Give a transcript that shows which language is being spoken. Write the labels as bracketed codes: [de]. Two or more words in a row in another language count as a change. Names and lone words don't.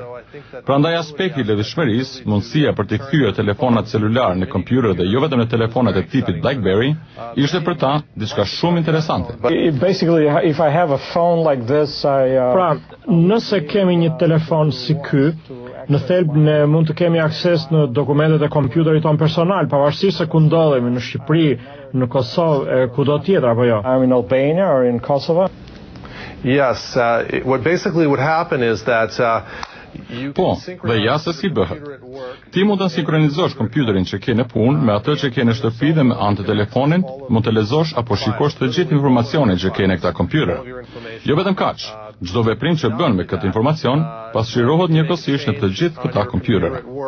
[sq] Prandaj aspekti i lëvizshmërisë, mundësia për të kthyer telefonat celular në kompjuter dhe jo vetëm në telefonat e tipit BlackBerry, ishte për ta diçka shumë interesante. Pra, nëse kemi një telefon si ky, në thelb ne mund të kemi akses në dokumentet e kompjuterit ton personal, pavarësisht se ku ndodhemi, në Shqipëri, në Kosovë, kudo tjetër apo jo? [en] In Albania or in Kosovo? Yes, what basically would happen is that [sq] po, dhe ja se si bëhet. Ti mund të sinkronizosh kompjuterin që ke në punë me atë që ke në shtëpi dhe me anë të telefonin, mund të lexosh apo shikosh të gjithë informacionin që ke në këtë kompjuter. Jo vetëm kaq, çdo veprim që bën me këtë informacion pasqyrohet njëkohësisht në të gjithë këta kompjutere.